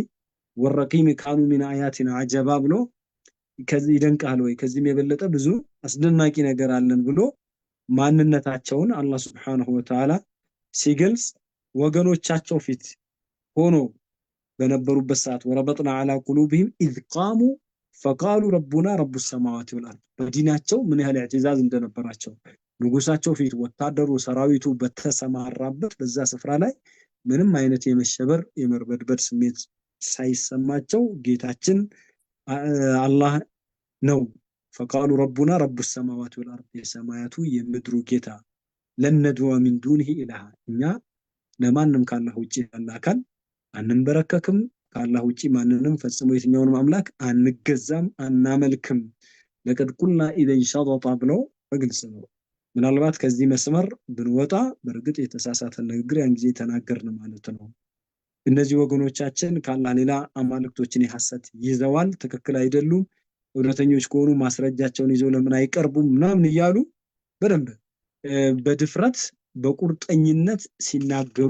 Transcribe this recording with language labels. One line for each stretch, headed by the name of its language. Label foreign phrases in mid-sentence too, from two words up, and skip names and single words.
Arabic: والرقيم كانوا من آياتنا عجبا
Amharic: ብሎ ከዚህ ይደንቃል ወይ ከዚህም የበለጠ ብዙ አስደናቂ ነገር አለን ብሎ ማንነታቸውን አላህ
Arabic: سبحانه وتعالى
Amharic: ሲገልጽ ወገኖቻቸው ፊት ሆኖ በነበሩበት ሰዓት
Arabic: وربطنا على قلوبهم إذ قاموا فقالوا ربنا رب السماوات والأرض
Amharic: በዲናቸው ምን ያህል ኢዕቲዛዝ እንደነበራቸው ንጉሳቸው ፊት ወታደሩ ሰራዊቱ በተሰማራበት በዛ ስፍራ ላይ ምንም አይነት የመሸበር የመርበድበድ ስሜት ሳይሰማቸው ጌታችን አላህ ነው
Arabic: فقالوا ربنا رب السماوات والأرض
Amharic: የሰማያቱ የምድሩ ጌታ
Arabic: لن ندعو من دونه إله
Amharic: እኛ ለማንም ካላህ ውጪ ያለ አካል አንንበረከክም ካላህ ውጪ ማንንም ፈጽሞ የትኛውንም አምላክ አንገዛም አናመልክም
Arabic: لقد قلنا إذا شططا
Amharic: ብለው በግልጽ ነው ምናልባት ከዚህ መስመር ብንወጣ በርግጥ የተሳሳተ ንግግር ያን ጊዜ ተናገርን ማለት ነው እነዚህ ወገኖቻችን ካላህ ሌላ አማልክቶችን የሐሰት ይዘዋል ትክክል አይደሉም እውነተኞች ከሆኑ ማስረጃቸውን ይዘው ለምን አይቀርቡም ምናምን ይያሉ በደንብ በድፍረት በቁርጠኝነት ሲናገሩ